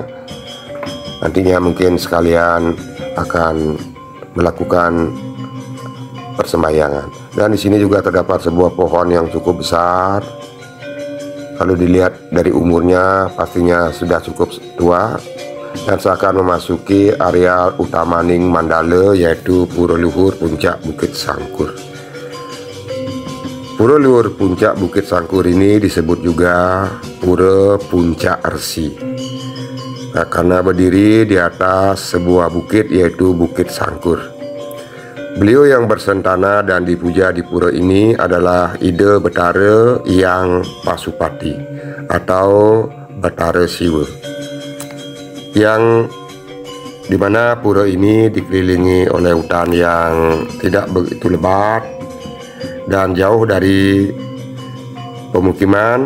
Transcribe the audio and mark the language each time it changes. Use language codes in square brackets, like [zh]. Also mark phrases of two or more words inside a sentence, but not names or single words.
[id] Nantinya mungkin sekalian akan melakukan persembahyangan. Dan di sini juga terdapat sebuah pohon yang cukup besar. Kalau dilihat dari umurnya pastinya sudah cukup tua, dan seakan memasuki area Utamaning Mandala, yaitu Pura Luhur Puncak Bukit Sangkur. Pura Luhur Puncak Bukit Sangkur ini disebut juga Pura Puncak Resi, karena berdiri di atas sebuah bukit, yaitu Bukit Sangkur. Beliau yang bersentana dan dipuja di pura ini adalah Ida Betara Yang Pasupati atau Betara Siwa, yang dimana pura ini dikelilingi oleh hutan yang tidak begitu lebat dan jauh dari pemukiman.